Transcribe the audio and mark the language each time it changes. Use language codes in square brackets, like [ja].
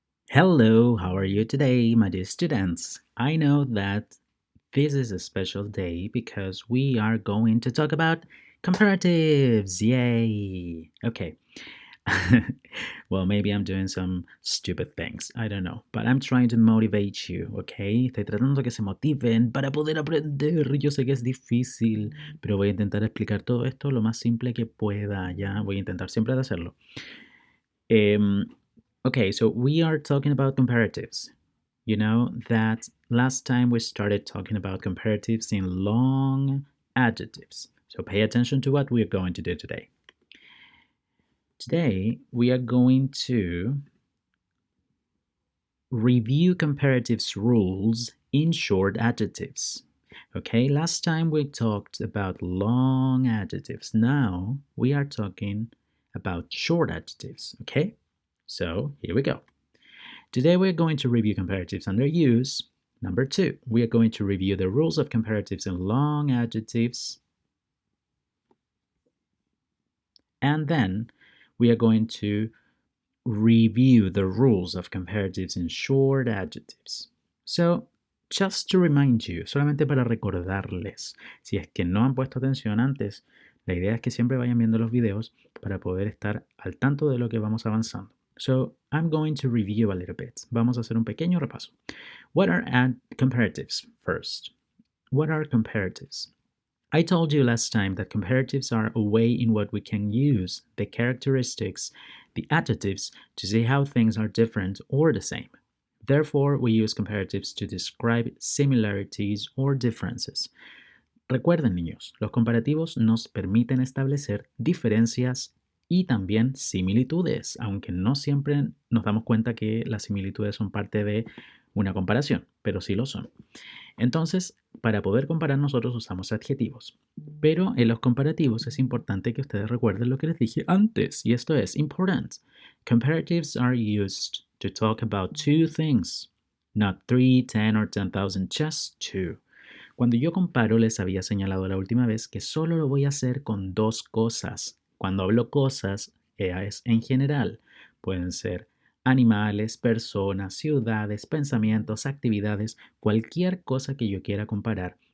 [en] Hello, how are you today, my dear students? I know that this is a special day because we are going to talk about comparatives. Yay! Okay. Well, maybe I'm doing some stupid things. I don't know. But I'm trying to motivate you, okay? [es] Estoy tratando de que se motiven para poder aprender. Yo sé que es difícil, pero voy a intentar explicar todo esto lo más simple que pueda, ¿ya? Voy a intentar siempre de hacerlo. [en] Um, okay, so we are talking about comparatives. You know that last time we started talking about comparatives in long adjectives. So pay attention to what we are going to do today. Today, we are going to review comparatives rules in short adjectives. Okay, last time we talked about long adjectives. Now we are talking about short adjectives. Okay, so here we go. Today we're going to review comparatives under use. Number 2, we are going to review the rules of comparatives in long adjectives. And then we are going to review the rules of comparatives in short adjectives. So, just to remind you, [es] solamente para recordarles, si es que no han puesto atención antes, la idea es que siempre vayan viendo los videos para poder estar al tanto de lo que vamos avanzando. [en] So, I'm going to review a little bit. [es] Vamos a hacer un pequeño repaso. [en] What are comparatives first? What are comparatives? I told you last time that comparatives are a way in what we can use the characteristics, the adjectives, to see how things are different or the same. Therefore, we use comparatives to describe similarities or differences. [es] Recuerden, niños, los comparativos nos permiten establecer diferencias y también similitudes, aunque no siempre nos damos cuenta que las similitudes son parte de una comparación, pero sí lo son. Entonces, para poder comparar nosotros usamos adjetivos, pero en los comparativos es importante que ustedes recuerden lo que les dije antes, y esto es important. [en] Comparatives are used to talk about two things, not 3, 10 or 10,000, just two. [es] Cuando yo comparo, les había señalado la última vez que solo lo voy a hacer con dos cosas. Cuando hablo cosas, es en general. Pueden ser animales, personas, ciudades, pensamientos, actividades, cualquier cosa que yo quiera comparar.